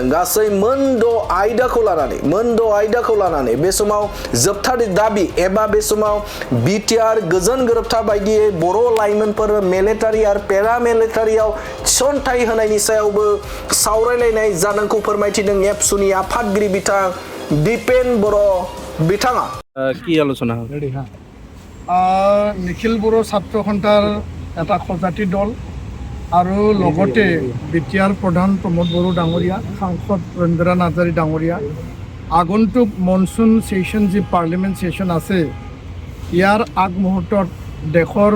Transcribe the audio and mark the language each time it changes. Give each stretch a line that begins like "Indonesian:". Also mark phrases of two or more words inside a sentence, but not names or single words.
Bodo: गासै मोनद' आयदाखौ लानानै बे समाव जोबथानि दाबि एबा बे समाव बिटिआर गोजोन गोरोबथा बायदियै बर' लाइमोनफोर मिलिटारि आरो पेरामिलिटारियाव थिसनथाइ होनायनि सायावबो सावरायलायनाय जादोंखौ फोरमायथिदों एबसुनि आफादगिरि बिथां दीपेन बर' बिथाङा
Assamese: কি আলোচনা হ'ল নিখিল বড়ো ছাত্ৰ সন্থাৰ এটা সজাতি দল আৰু লগতে বিটিআৰ প্ৰধান প্ৰমোদ বড়ো ডাঙৰীয়া সাংসদ ৰবীন্দ্ৰ নাৰ্জাৰী ডাঙৰীয়া আগন্তুক মনচুন ছেশ্যন যি পাৰ্লিমেণ্ট ছেশ্যন আছে ইয়াৰ আগমুহূৰ্তত দেশৰ